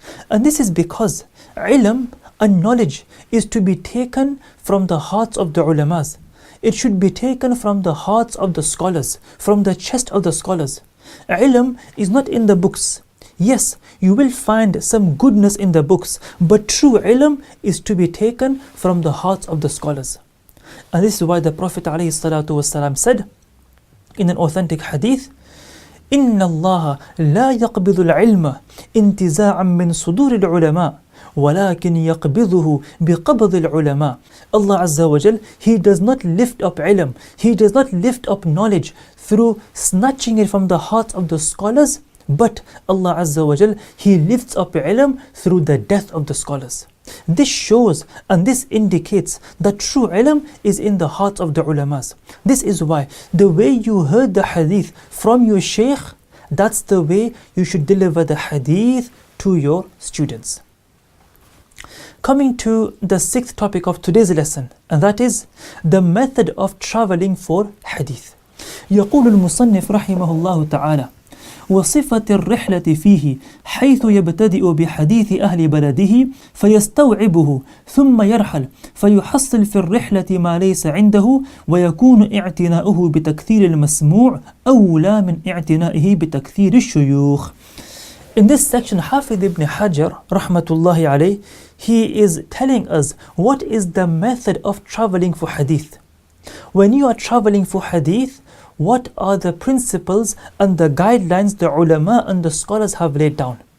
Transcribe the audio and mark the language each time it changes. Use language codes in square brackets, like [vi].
[en] And this is because ilm and knowledge is to be taken from the hearts of the ulamas. It should be taken from the hearts of the scholars, from the chest of the scholars. Ilm is not in the books. Yes, you will find some goodness in the books, but true ilm is to be taken from the hearts of the scholars. And this is why the Prophet ﷺ said in an authentic hadith, [ar] إِنَّ اللَّهَ لَا يَقْبِضُ الْعِلْمَ انْتِزَاعًا مِّن صُدُورِ الْعُلَمَاءِ وَلَكِنْ يَقْبِضُهُ بِقَبْضِ الْعُلَمَاءِ. [en] Allah Azza wa Jal, He does not lift up ilm, He does not lift up knowledge through snatching it from the hearts of the scholars, but Allah Azza wa Jal, He lifts up ilm through the death of the scholars. This shows and this indicates that true ilm is in the hearts of the ulamas. This is why the way you heard the hadith from your Shaykh, that's the way you should deliver the hadith to your students. Coming to the sixth topic of today's lesson, and that is the method of traveling for hadith. [ar] يقول المصنف رحمه الله تعالى: وصفة الرحلة فيه حيث يبتدئ بحديث أهل بلده فيستوعبه ثم يرحل فيحصل في الرحلة ما ليس عنده ويكون اعتناؤه بتكثير المسموع أولى من اعتنائه بتكثير الشيوخ. [en] In this section, Hafiz ibn Hajar rahmatullahi alayh, he is telling us what is the method of traveling for hadith. When you are traveling for hadith, what are the principles and the guidelines the ulama and the scholars have laid down?